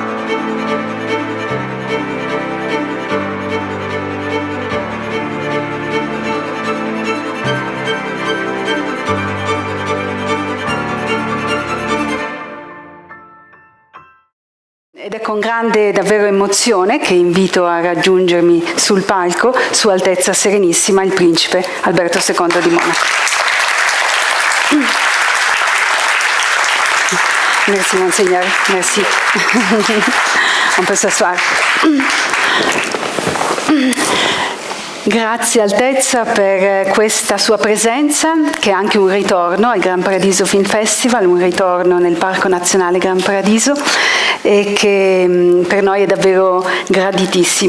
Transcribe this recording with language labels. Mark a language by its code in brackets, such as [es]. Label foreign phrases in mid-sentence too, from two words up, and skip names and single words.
[it] Ed è con grande davvero emozione che invito a raggiungermi sul palco, Sua Altezza Serenissima, il Principe Alberto II di Monaco. [fr] Merci, Monseigneur. Merci. On peut s'asseoir. [it] Grazie Altezza per questa sua presenza, che è anche un ritorno al Gran Paradiso Film Festival, un ritorno nel Parco Nazionale Gran Paradiso, e che per noi è davvero graditissima.